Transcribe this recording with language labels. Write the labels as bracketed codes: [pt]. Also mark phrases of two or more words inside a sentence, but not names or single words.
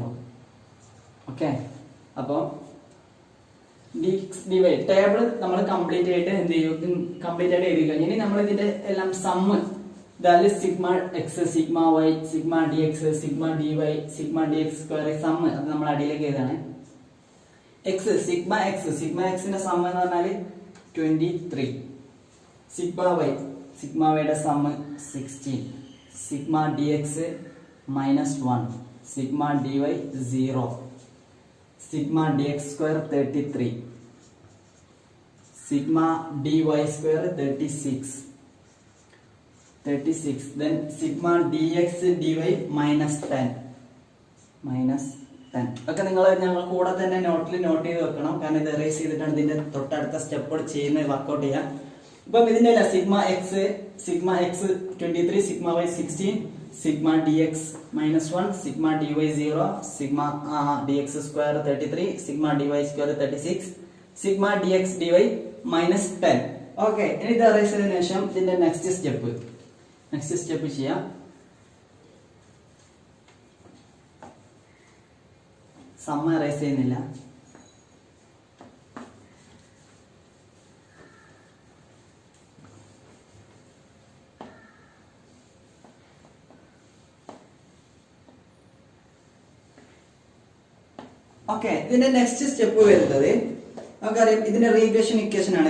[ml] ഓക്കെ, അപ്പോൾ [en] d x d y table [ml] നമ്മൾ കംപ്ലീറ്റ് ആയിട്ട് എന്ത് ചെയ്യും, കംപ്ലീറ്റ് ആയിട്ട് എഴുതി കഴിഞ്ഞാൽ ഇനി നമ്മൾ ഇതിന്റെ എല്ലാം സമ്മ്, അതായത് [en] sigma x sigma y sigma d x sigma d y sigma d x square sum [ml] അത് നമ്മൾ അടിയിലേക്ക് എഴുതാണ്. [en] sigma x [ml] ന്റെ സം എന്ന് പറഞ്ഞാൽ 23. [en] sigma y [ml] യുടെ സം 16. [en] sigma dx -1. sigma dy 0. sigma dx square 33. sigma dy square 36. Then sigma dx dy -10. [ml] ഒക്കെ നിങ്ങൾ ഞങ്ങൾ കൂടെ തന്നെ നോട്ടിൽ നോട്ട് ചെയ്ത് വെക്കണം, കാരണം ഇത് എറേസ് ചെയ്തിട്ടാണ് ഇതിന്റെ തൊട്ടടുത്ത സ്റ്റെപ്പ് ചെയ്യുന്നത്, വർക്ക്ഔട്ട് ചെയ്യാം. ഇപ്പം ഇതിന്റെ അല്ല [en] sigma x 23, sigma y 16, sigma dx -1, sigma dy 0, sigma dx square 33, sigma dy square 36, sigma dx dy -10. [ml] ഓക്കെ, ഇനി ഇത് എറേസ് ചെയ്തതിനു ശേഷം ഇതിന്റെ [en] next step [ml] ചെയ്യാം. [en] sum erase [ml] ചെയ്യുന്നില്ല. ഓക്കെ, ഇതിന്റെ [en] next step [ml] വരുന്നത് നമുക്കറിയാം, ഇതിന്റെ [en] regression equation [ml] ആണ്.